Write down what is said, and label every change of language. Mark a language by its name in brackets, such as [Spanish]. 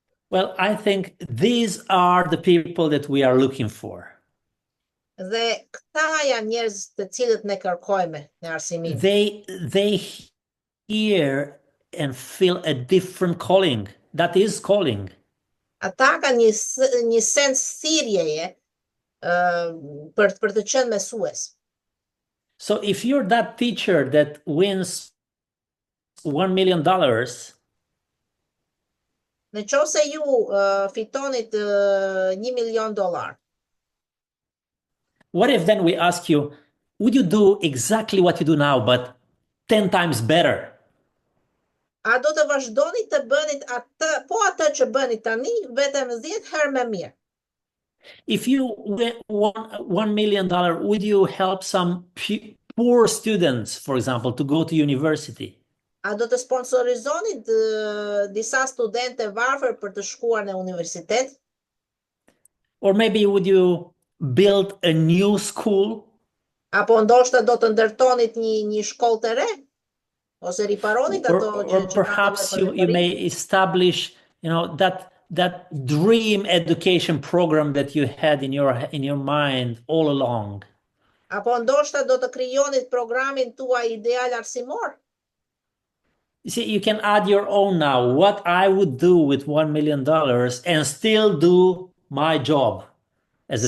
[English] Well, I think these are the people that we are looking for. [Albanian] Dhe këta janë njerëz të cilët ne kërkojmë në arsimin. [English] They hear and feel a different calling. That is calling. [Albanian] Ata kanë një sens thirrjeje për të qenë mësues. [English] So if you're that teacher that wins $1 million, [Albanian] nëse ju fitonit $1 milion, [English] what if then we ask you, would you do exactly what you do now, but 10 times better? [Albanian] A do të vazhdoni të bënit atë që bëni tani, vetëm 10 herë më mirë? [English] If you won $1 million, would you help some poor students, for example, to go to university? [Albanian] A do të sponsorizoni disa studentë varfër për të shkuar në universitet? [English] Or maybe would you build a new school? [Albanian] Apo ndoshta do të ndërtonit një shkollë të re? Ose riparonit ato [English] Or [Albanian] që kanë [English] perhaps [Albanian] nevojë për [English] you may [Albanian] riparim? [English] establish, that dream education program that you had in your mind all along. [Albanian] Apo ndoshta do të krijonit programin tuaj ideal arsimor? [English] You see, you can add your own now. What I would do with $1 million and still do my job as a